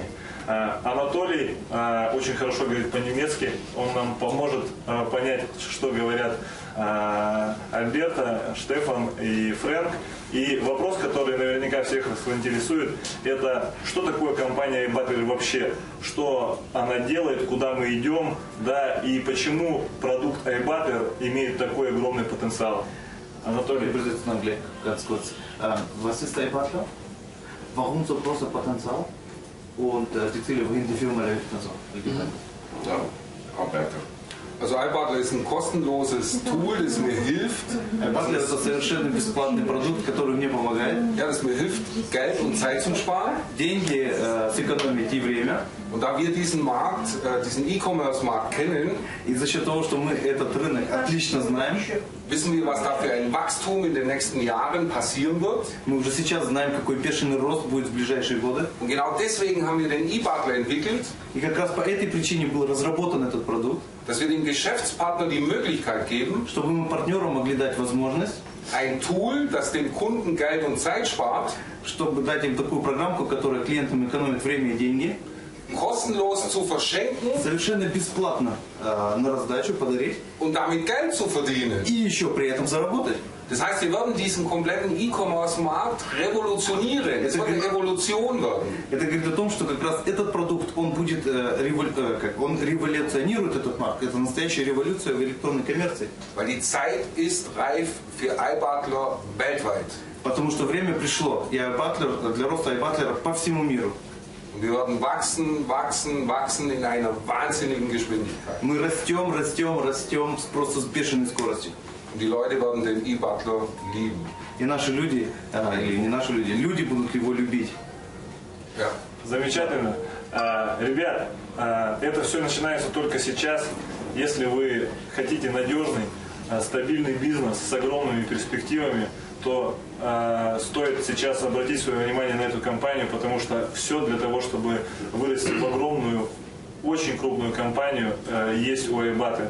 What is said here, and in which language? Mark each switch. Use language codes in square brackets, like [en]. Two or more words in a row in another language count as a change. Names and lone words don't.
[ru] Анатолий очень хорошо говорит по-немецки, он нам поможет понять, что говорят Альберто, Штефан и Фрэнк. И вопрос, который наверняка всех вас интересует, это что такое компания iButter вообще, что она делает, куда мы идем, да, и почему продукт iButter имеет такой огромный потенциал. Анатолий. [de] Ganz kurz. Was ist iButter? Warum so großer Potenzial? Und die Ziele, wohin die Firma läuft, also Ja, Alberto. Also iButter ist ein kostenloses Tool, das mir hilft. [ru] iButter – это совершенно бесплатный продукт, который мне помогает. [de] Ja, das mir hilft, Geld und Zeit zu sparen. [ru] Деньги сэкономить и время. [de] Und da wir diesen Markt, diesen E-Commerce-Markt kennen, [ru] и за счет того, что мы этот рынок отлично знаем, [de] wissen wir, was da für ein Wachstum in den nächsten Jahren passieren wird. [ru] Мы уже сейчас знаем, какой бешеный рост будет в ближайшие годы. [de] Und genau deswegen haben wir den iButter entwickelt. [ru] И как раз по этой причине был разработан этот продукт. [de] Dass wir dem Geschäftspartner die Möglichkeit geben, [ru] чтобы мы партнерам могли дать возможность, [de] ein Tool, das dem Kunden Geld und Zeit spart, [ru] чтобы дать им такую программку, которая клиентам экономит время и деньги, [de] kostenlos zu verschenken, [ru] совершенно бесплатно на раздачу подарить, [de] und damit Geld zu verdienen. [ru] И еще при этом заработать. [de] Das heißt, wir werden diesen kompletten E-Commerce-Markt revolutionieren. Es wird eine Revolution werden. [ru] Это говорит о том, что как раз этот продукт, он будет, он революционирует этот маркет. Это настоящая революция в электронной коммерции. [de] Weil die Zeit ist reif für iButter weltweit. [ru] Потому что время пришло для роста iButter по всему миру. [de] Und wir werden wachsen in einer wahnsinnigen Geschwindigkeit. [ru] Мы растем просто с бешеной скоростью. [de] Und die Leute werden den iButter lieben. [ru] И наши люди, или не наши люди, люди будут его любить. [de] Ja. [ru] Замечательно. Ребят, это все начинается только сейчас. Если вы хотите надежный, стабильный бизнес с огромными перспективами, то стоит сейчас обратить свое внимание на эту компанию, потому что все для того, чтобы вырасти в огромную, очень крупную компанию, есть у iButter.